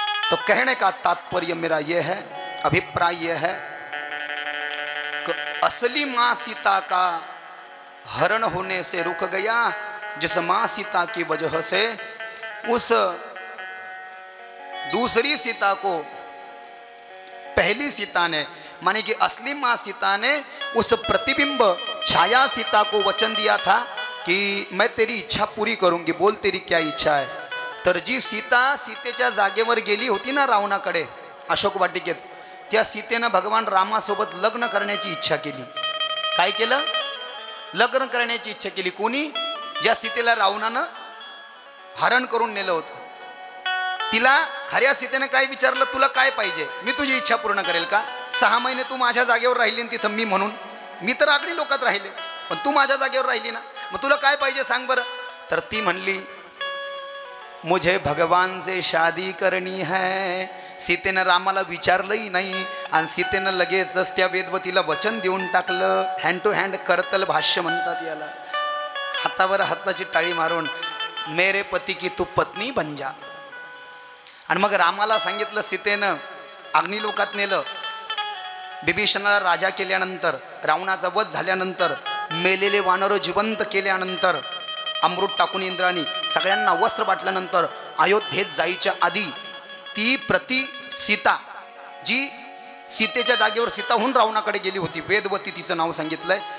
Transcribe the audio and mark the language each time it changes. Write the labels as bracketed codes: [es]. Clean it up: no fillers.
[hi] तो कहने का तात्पर्य मेरा यह है, अभिप्राय यह है, असली माँ सीता का हरण होने से रुक गया, जिस माँ सीता की वजह से उस दूसरी सीता को पहली सीता ने, माने कि असली माँ सीता ने उस प्रतिबिंब छाया सीता को वचन दिया था कि मैं तेरी इच्छा पूरी करूंगी, बोल तेरी क्या इच्छा है। [mr] तर जी सीता सीतेच्या जागेवर गेली होती ना रावणाकडे अशोक वाटिकेत, त्या सीतेनं भगवान रामासोबत लग्न करण्याची इच्छा केली। काय केलं? लग्न करण्याची इच्छा केली। कोणी? ज्या सीतेला रावणानं हरण करून नेलं होतं, तिला खऱ्या सीतेने काय विचारलं, तुला काय पाहिजे, मी तुझी इच्छा पूर्ण करेल का? 6 महिने तू माझ्या जागेवर राहिली तिथं मी म्हणून, मी तर आगळी लोकात राहिले पण तू माझ्या जागेवर राहिली ना, मग तुला काय पाहिजे सांग बरं। तर ती म्हणली [hi] मुझे भगवान से शादी करनी है। [mr] सीतेनं रामाला विचारलंही नाही आणि सीतेनं लगेचच त्या वेदवतीला वचन देऊन टाकलं। हँड टू हँड करतल भाष्य म्हणतात याला, हातावर हाताची टाळी मारून [hi] मेरे पती की तू पत्नी बन जा। [mr] आणि मग रामाला सांगितलं, सीतेनं अग्निलोकात नेलं, विभीषणाला राजा केल्यानंतर, रावणाचा वध झाल्यानंतर, मेलेले वानर जिवंत केल्यानंतर, अमृत टाकून इंद्राणी सगळ्यांना वस्त्र वाटल्यानंतर, अयोध्येत जायच्या आधी ती प्रति सीता जी सीतेच्या जागेवर सीताहून रावणाकडे गेली होती, वेदवती तिचं नाव सांगितलंय।